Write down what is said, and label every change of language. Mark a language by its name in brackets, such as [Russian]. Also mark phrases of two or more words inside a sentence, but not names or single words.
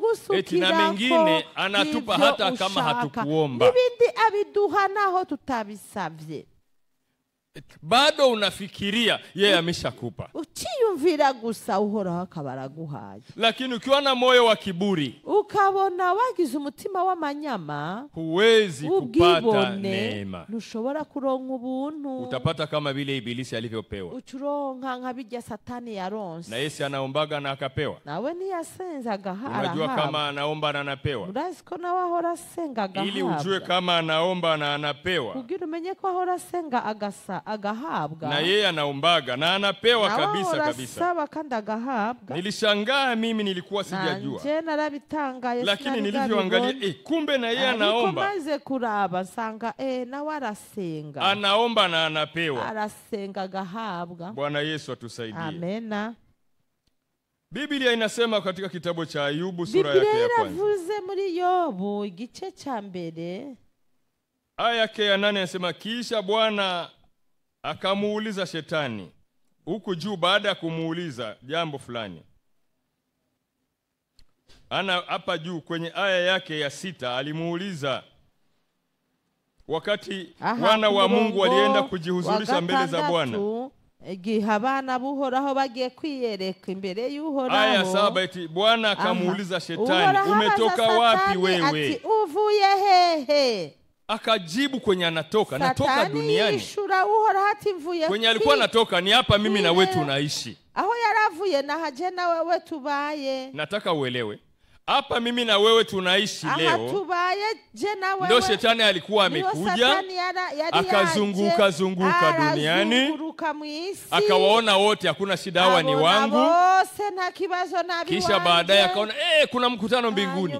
[Swahili] Eti na mengine anatupa hata kama hatukuomba. [Rundi] Ibindi abiduha naho tutabisavye. [Swahili] Bado unafikiria yeye ameshakupa. [Rundi] Uciyumvira gusa uhoraho akabaraguhaye. [Swahili] Lakini ukiwa na moyo wa kiburi, [Rundi] ukabona wagize umutima w'amanyama, [Swahili] huwezi kupata neema. [Rundi] Ntushobora kuronka ubuntu. [Swahili] Utapata kama vile Ibilisi alivyopewa. [Rundi] Ucuronka nka bijya Satani yaronse. [Swahili] Na Yesu anaombaga na akapewa. [Rundi] Nawe niyasenzaga hara. [Swahili] Unajua kama anaomba na anapewa. [Rundi] Murazi ko nawe ahora asengaga. [Swahili] Ili ujue kama anaomba na anapewa. [Rundi] Kugira umenye ko ahora asenga agahabwa. [Swahili] Na yeye anaombaga na anapewa kabisa kabisa. [Rundi] Saba kandi agahabwa. [Swahili] Nilishangaa mimi, nilikuwa sijajua. [Rundi] Nanje narabitangaye. [Swahili] Lakini nilivyoangalia kumbe na yeye anaomba. [Rundi] Maze kuraba nsanga nawe arasenga. [Swahili] Anaomba na anapewa. [Rundi] Arasenga agahabwa. [Swahili] Bwana Yesu atusaidie. Amena. Biblia inasema katika kitabu cha Ayubu sura yake ya kwanza. [Rundi] Biblia inavuze muri Yobu igice cha mbere. [Swahili] Aya yake ya 8 inasema kisha Bwana akamuuliza Shetani huku juu, baada ya kumuuliza jambo fulani. Hapa juu kwenye aya yake ya 6 alimuuliza wakati wana wa Mungu walienda kujihuzurisha mbele za Bwana. [Rundi] Igihe abana buhoraho bagiye kwiyereka imbere y'uhoraho. [Swahili] Aya 7 eti Bwana akamuuliza Shetani, umetoka wapi wewe? [Rundi] Ati uvuye hehe? [Swahili] Akajibu kwenye anatoka duniani. Kwenye alikuwa anatoka ni hapa mimi na wewe tunaishi. [Rundi] Aho yaravuye na haje na wewe tubaye. [Swahili] Nataka uelewe. Hapa mimi na wewe tunaishi leo. [Rundi] Aha tubaye je na wewe. [Swahili] Ndio Shetani alikuwa amekuja. Akazunguka duniani. Akawaona wote hakuna shida, hawa ni wangu. Kisha baadaye akaona kuna mkutano mbinguni.